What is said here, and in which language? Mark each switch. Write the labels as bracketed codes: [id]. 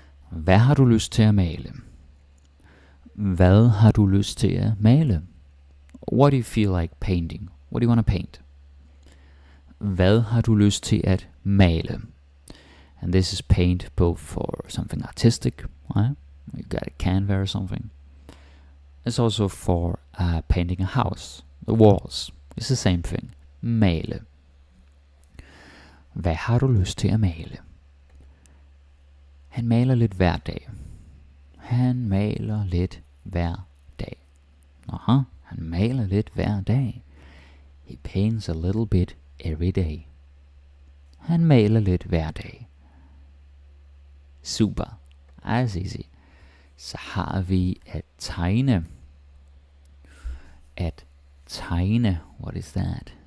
[da] Hvad har du lyst til at male? Hvad har du lyst til at male? [en] What do you feel like painting? What do you want to paint? [da] Hvad har du lyst til at male? [en] And this is paint both for something artistic, right? You got a canvas or something. It's also for painting a house, the walls. It's the same thing. Male. [da] Hvad har du lyst til at male? Han maler lidt hver dag. Han maler lidt hver dag. Aha, han maler lidt hver dag. [en] He paints a little bit every day. [da] Han maler lidt hver dag. [en] Super. That's easy. [da] Så har vi at tegne. At tegne. [en] What is that?